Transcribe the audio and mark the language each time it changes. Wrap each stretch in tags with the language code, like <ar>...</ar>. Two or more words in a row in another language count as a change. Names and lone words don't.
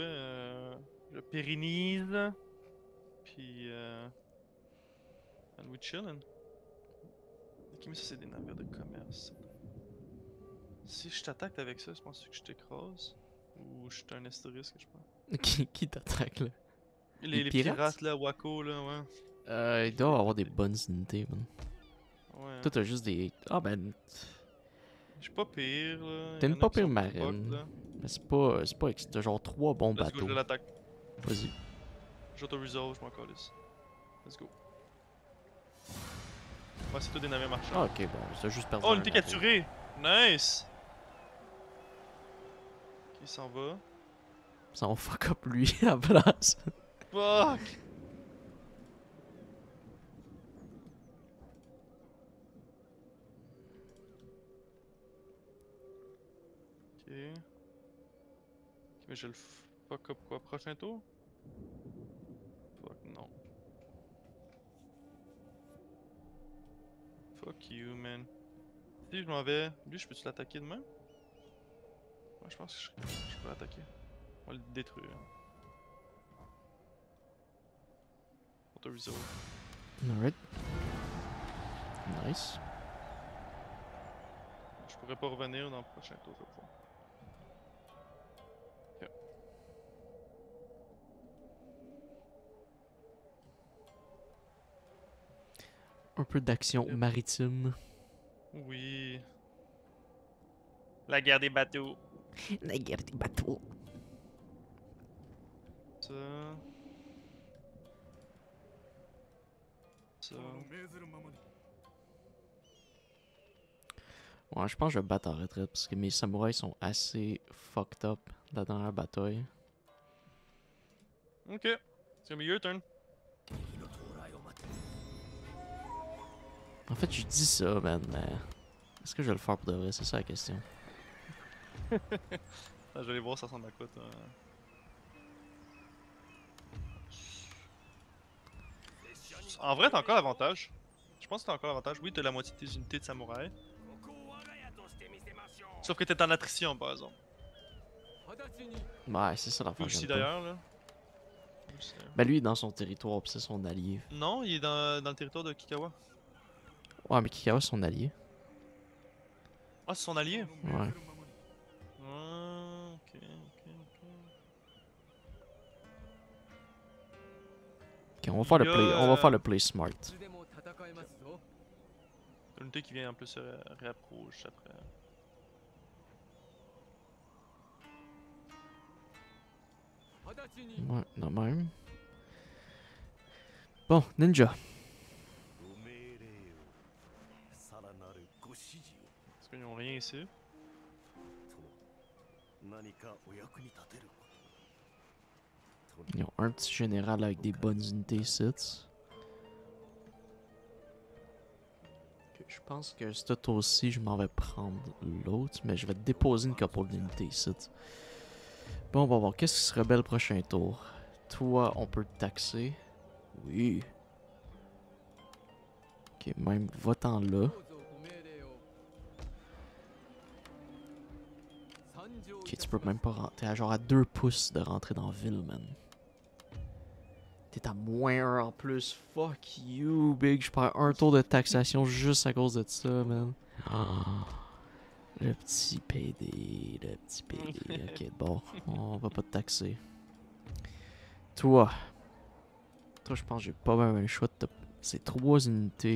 <fr>Je pérennise. Puis</fr> <en>and we chillin'.</en> <fr>Ok, mais ça c'est des navires de commerce. Si je t'attaque avec ça, je pense que je t'écrase. Ou je suis un astérisque, je pense. Qui t'attaque là? Les pirates? pirates là, Wako là, ouais. Il doit avoir des bonnes unités, man. Ouais. Toi, t'as juste des. Ah, ben. Je suis pas pire là. T'as Il y une en a pas qui sont pire plus fuck, marine. là. Mais c'est pas. C'est pas. T'as genre 3 bons</fr> <en>Let's go,</en> <fr>bateaux. je l'attaque. Vas-y. J'auto-resolve, je m'en calisse.</fr> <en>Let's go.</en> <fr>Ouais, c'est tout des navires marchands. Ah, ok, bon. T'as juste perdu. Oh, un une unité navire. capturée! Nice! Ok, il s'en va. Ça on</fr> <en>fuck up</en> <fr>lui à la place. Fuck! Ok. Mais je le</fr> <en>fuck up</en> <fr>quoi? Prochain tour? Fuck non.</fr> <en>Fuck you, man.</en> <fr>Si je m'en vais, lui, je peux-tu l'attaquer demain? Ouais, je pense que je peux l'attaquer. On va le détruire. Auto-resolve.</fr> <en>Alright. Nice.</en> <fr>Je pourrais pas revenir dans le prochain tour, je vais pouvoir. Ok. Un peu d'action Yep. maritime. Oui. La guerre des bateaux. La guerre des bateaux. Ça. Ça. Ouais, je pense que je vais me battre en retraite parce que mes samouraïs sont assez</fr> <en>fucked up</en> <fr>la dernière bataille.</fr> <en>Ok. C'est gonna be your turn.</en> <ja>敵の到来を待て。</ja> <fr>En fait, je dis ça, man, mais est-ce que je vais le faire pour de vrai? C'est ça la question. Ah, je vais aller voir ça ressemble à quoi, toi. En vrai, t'as encore l'avantage. Je pense que t'as encore l'avantage. Oui, t'as la moitié de tes unités de samouraï.</fr> <ja>ここを我が家として見せましょう。</ja> <fr>Sauf que t'es en attrition, par exemple.</fr> <ja>直ちに</ja> <fr>Ouais, c'est ça Lui l'affaire. aussi, j'aime pas. d'ailleurs, là. Lui aussi, d'ailleurs. Ben lui, il est dans son territoire, pis c'est son allié. Non, il est dans le territoire de Kikawa. Ouais, mais Kikawa, c'est son allié. Ah, c'est son allié? Ouais. Ah, ok, ok, ok. Ok, Ok, on va faire le play, on va faire le</fr> <en>play smart.</en> <ja>いつでも戦えますぞ。</ja> <fr>L'unité qui vient en plus se rapproche après. Ouais, de même. Bon, ninja.</fr> <ja>ご命令をさらなるご指示を</ja> <fr>Parce qu'ils n'ont rien ici.</fr> <ja>何かお役に立てること</ja> <fr>Ils ont un petit général avec des bonnes unités ici. Ok, je pense que ce tour-ci, je m'en vais prendre l'autre, mais je vais déposer une couple d'unités ici. Bon, bon, qu'est-ce qui serait bel prochain tour? Toi, on peut te taxer. Oui. Ok, même va-t'en là. Ok, tu peux même pas rentrer. T'es à genre à 2 pouces de rentrer dans la ville, man. T'es à -1 en plus.</fr> <en>Fuck you, big.</en> <fr>Je perds un tour de taxation juste à cause de ça, man. Ah, le petit PD, le petit PD. Ok, bon, on va pas te taxer. Toi, je pense que j'ai pas même un choix de c'est 3 unités.</fr>